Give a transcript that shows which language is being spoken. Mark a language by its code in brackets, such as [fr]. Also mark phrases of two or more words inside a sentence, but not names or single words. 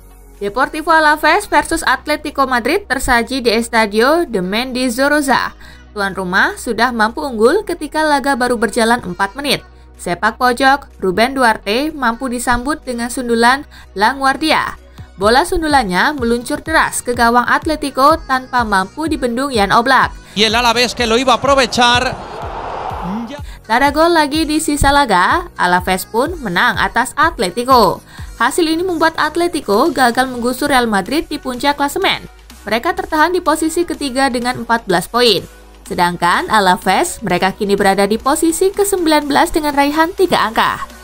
[id] Deportivo Alaves versus Atletico Madrid tersaji di Estadio de Mendizorroza. Tuan rumah sudah mampu unggul ketika laga baru berjalan 4 menit. Sepak pojok, Ruben Duarte mampu disambut dengan sundulan Laguardia. Bola sundulannya meluncur deras ke gawang Atletico tanpa mampu dibendung Jan Oblak. [es] Y el Alavés que lo iba a aprovechar. [id] Tak ada gol lagi di sisa laga, Alaves pun menang atas Atletico. Hasil ini membuat Atletico gagal menggusur Real Madrid di puncak klasemen. Mereka tertahan di posisi ketiga dengan 14 poin. Sedangkan Alaves, mereka kini berada di posisi ke-19 dengan raihan 3 angka.